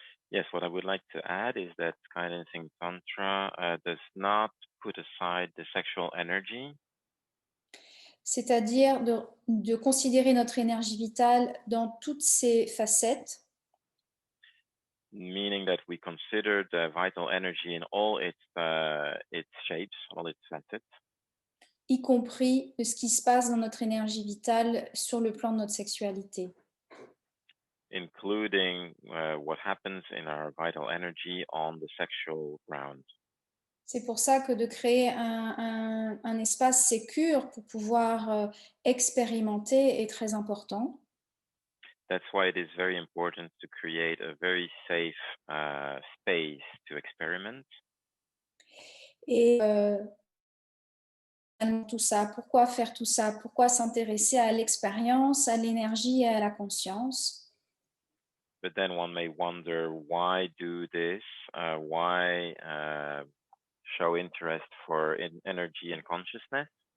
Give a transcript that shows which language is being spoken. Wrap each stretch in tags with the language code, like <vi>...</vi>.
<en>Yes, what I would like to add is that Skydancing Tantra does not put aside the sexual energy,</en> <fr>C'est-à-dire de considérer notre énergie vitale dans toutes ses facettes,</fr> <en>meaning that we consider the vital energy in all its shapes, all its facets,</en> <fr>y compris de ce qui se passe dans notre énergie vitale sur le plan de notre sexualité.</fr> <en>including what happens in our vital energy on the sexual ground.</en> <fr>C'est pour ça que de créer un espace sécure pour pouvoir expérimenter est très important.</fr> <en>That's why it is very important to create a very safe space to experiment.</en> <fr>Et tout ça, pourquoi faire tout ça? Pourquoi s'intéresser à l'expérience, à l'énergie et à la conscience?</fr> <en>But then one may wonder, why do this? Why show interest for energy and consciousness?</en>